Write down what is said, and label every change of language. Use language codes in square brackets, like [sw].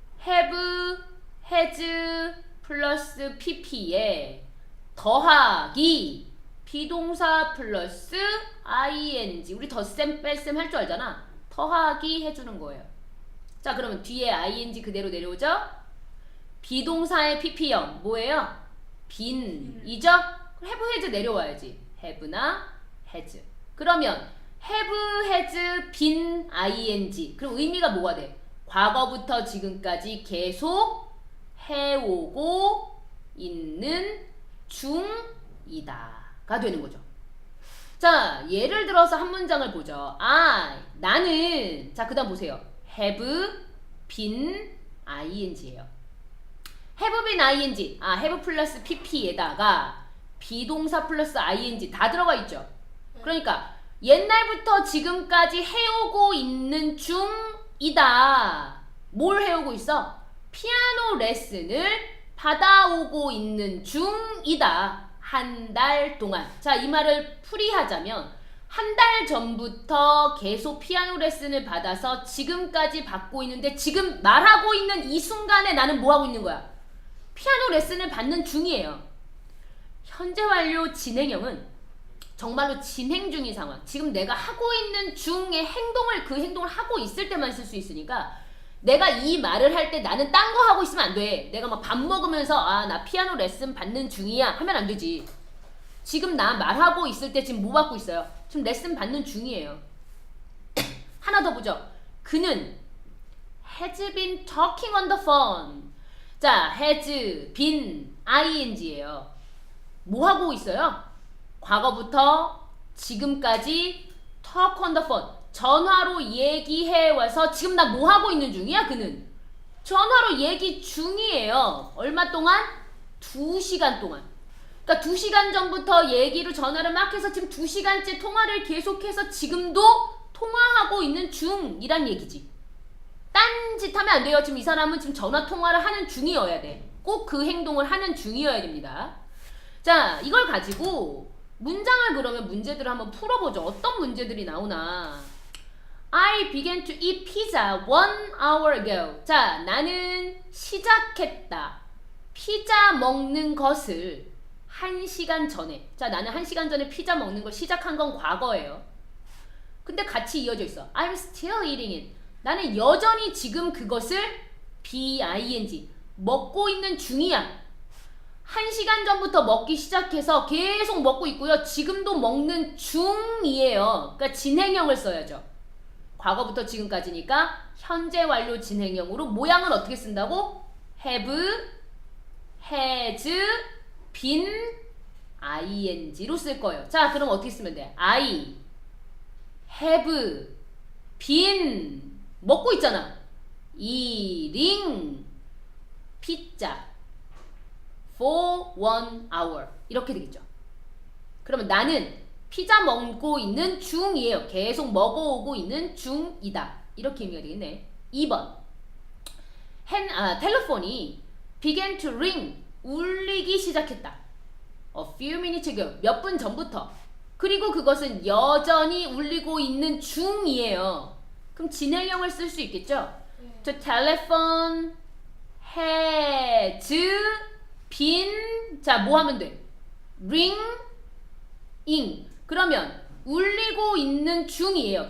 [ko] have, has 플러스 pp에 더하기 비동사 플러스 ing 우리 덧셈 뺄셈 할 줄 알잖아. 더하기 해주는 거예요. 자, 그러면 뒤에 ing 그대로 내려오죠? 비동사의 pp형 뭐예요? 빈이죠? [en] have, has 내려와야지. have나 has. 그러면 have, has, 빈, ing. [ko] 그럼 의미가 뭐가 돼? 과거부터 지금까지 계속 해오고 있는 중이다가 되는 거죠. 자, 예를 들어서 한 문장을 보죠. 나는, 자, 그 다음 보세요. [en] have been ing예요. have been ing, [ko] have 플러스 pp에다가 비동사 플러스 ing 다 들어가 있죠. 그러니까 옛날부터 지금까지 해오고 있는 중이다. 뭘 해오고 있어? 피아노 레슨을 받아오고 있는 중이다. 한 달 동안. 자, 이 말을 풀이하자면 한 달 전부터 계속 피아노 레슨을 받아서 지금까지 받고 있는데 지금 말하고 있는 이 순간에 나는 뭐 하고 있는 거야? 피아노 레슨을 받는 중이에요. 현재 완료 진행형은 정말로 진행 중인 상황. 지금 내가 하고 있는 중의 행동을 그 행동을 하고 있을 때만 쓸 수 있으니까 내가 이 말을 할 때 나는 딴 거 하고 있으면 안 돼. 내가 막 밥 먹으면서 나 피아노 레슨 받는 중이야 하면 안 되지. 지금 나 말하고 있을 때 지금 뭐 받고 있어요? 지금 레슨 받는 중이에요. 하나 더 보죠. 그는 [en] has been talking on the phone. 자, has been ing예요. [ko] 뭐 하고 있어요? 과거부터 지금까지 [en] talk on the phone. [ko] 전화로 얘기해 와서 지금 나 뭐 하고 있는 중이야? 그는 전화로 얘기 중이에요. 얼마 동안? 2시간 동안. 그러니까 2시간 전부터 얘기로 전화를 막 해서 지금 2시간째 통화를 계속해서 지금도 통화하고 있는 중이란 얘기지. 딴짓 하면 안 돼요. 지금 이 사람은 지금 전화 통화를 하는 중이어야 돼. 꼭 그 행동을 하는 중이어야 됩니다. 자, 이걸 가지고 문장을 그러면 문제들을 한번 풀어보죠. 어떤 문제들이 나오나. [en] I began to eat pizza 1 hour ago. [ko] 자, 나는 시작했다. 피자 먹는 것을 1시간 전에. 자, 나는 1시간 전에 피자 먹는 걸 시작한 건 과거예요. 근데 같이 이어져 있어. [en] I'm still eating it. [ko] 나는 여전히 지금 그것을 BING 먹고 있는 중이야. 1시간 전부터 먹기 시작해서 계속 먹고 있고요. 지금도 먹는 중이에요. 그러니까 진행형을 써야죠. 과거부터 지금까지니까 현재 완료 진행형으로 모양을 어떻게 쓴다고? [en] have, has, been, ing로 [ko] 쓸 거예요. 자, 그럼 어떻게 쓰면 돼? [en] I have been [ko] 먹고 있잖아. [en] eating pizza for 1 hour [ko] 이렇게 되겠죠. 그러면 나는 피자 먹고 있는 중이에요. 계속 먹어오고 있는 중이다. 이렇게 의미가 되겠네. 2번 텔레폰이 [en] began to ring [ko] 울리기 시작했다. [en] A few minutes ago [ko] 몇 분 전부터. 그리고 그것은 여전히 울리고 있는 중이에요. 그럼 진행형을 쓸 수 있겠죠? [en] The telephone has been [ko] 자, 뭐 하면 돼? ringing 그러면 울리고 있는 중이에요.